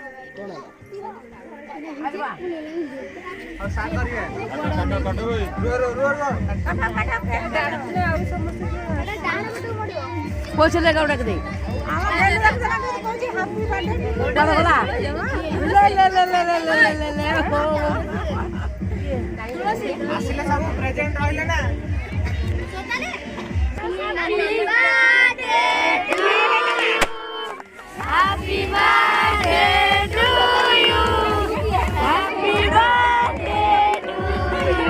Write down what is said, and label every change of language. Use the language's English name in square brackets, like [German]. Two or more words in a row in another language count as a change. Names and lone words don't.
[Odia] ପଇସା ଲେଖା ଡାକି ଦେଇ ଆସିଲେ ସବୁ ପ୍ରେଜେଣ୍ଟ ରହିଲେ ନା [English] Happy birthday to you. Happy birthday to you.